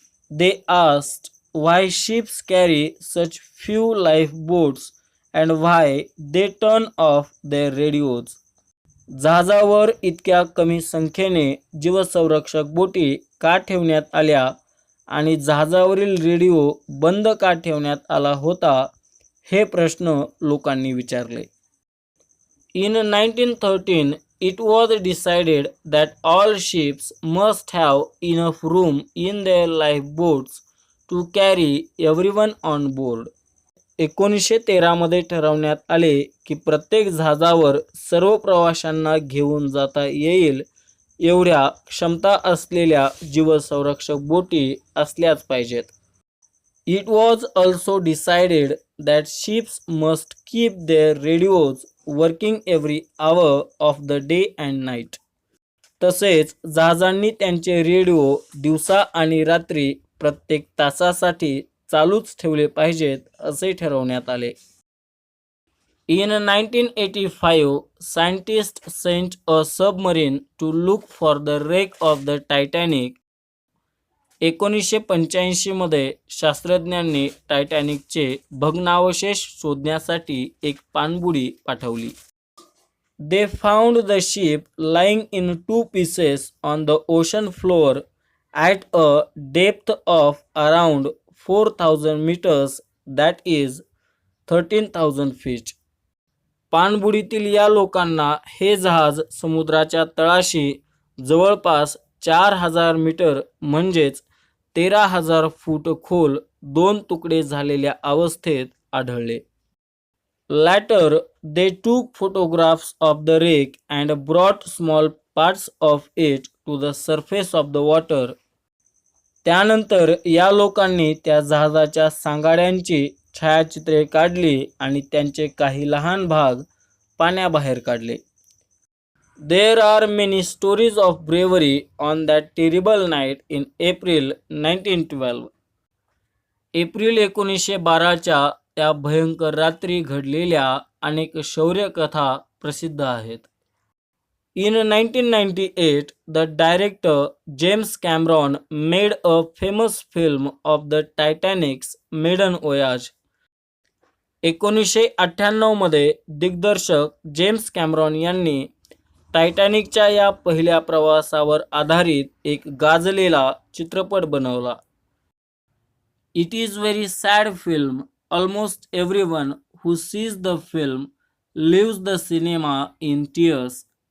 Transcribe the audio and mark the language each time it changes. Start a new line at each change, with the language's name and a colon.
English: They asked why ships carry such few life boats and why they turn off their radios.
Marathi: जहाजावर इतक्या कमी संख्येने जीवसंरक्षक बोटी का ठेवण्यात आल्या आणि जहाजावरील रेडिओ बंद का ठेवण्यात आला होता, हे प्रश्न लोकांनी विचारले.
English: In 1913 it was decided that all ships must have enough room in their lifeboats to carry everyone on board.
Marathi: 1913 मध्ये ठरवण्यात आले की प्रत्येक जहाजावर सर्व प्रवाशांना घेऊन जाता येईल एवढ्या क्षमता असलेल्या जीवसंरक्षक बोटी असल्याच पाहिजेत.
English: It was also decided that ships must keep their radios working every hour of the day and night.
Marathi: तसेच जहाजांनी त्यांचे रेडिओ दिवसा आणि रात्री प्रत्येक तासासाठी चालूच ठेवले पाहिजेत असे ठरवण्यात आले.
English: In 1985, scientists sent a submarine to look for the wreck of the Titanic.
Marathi: 1985 मध्ये शास्त्रज्ञांनी टायटॅनिकचे भग्नावशेष शोधण्यासाठी एक पाणबुडी पाठवली.
English: They found the ship lying in two pieces on the ocean floor at a depth of around 4,000 meters, that is 13,000 feet.
Marathi: पाणबुडीतील या लोकांना हे जहाज समुद्राच्या तळाशी जवळपास 4,000 मीटर म्हणजेच 13,000 फूट खोल 2 तुकडे झालेल्या अवस्थेत आढळले.
English: Later, they took photographs of the wreck and brought small parts of it to the surface of the water.
Marathi: त्यानंतर या लोकांनी त्या जहाजाच्या सांगाड्यांची छायाचित्रे काढली आणि त्यांचे काही लहान भाग पाण्याबाहेर काढले.
English: There are many stories of bravery on that terrible night in April 1912.
Marathi: April 1912च्या त्या भयंकर रात्री घडलेल्या अनेक शौर्यकथा प्रसिद्ध आहेत.
English: In 1998, the director James Cameron made a famous film of the Titanic's maiden voyage.
Marathi: 1998 मध्ये दिग्दर्शक जेम्स कॅमेरॉन यांनी टायटॅनिकच्या या पहिल्या प्रवासावर आधारित एक गाजलेला चित्रपट बनवला.
English: It is very sad film. Almost everyone who sees the film leaves the cinema in tears.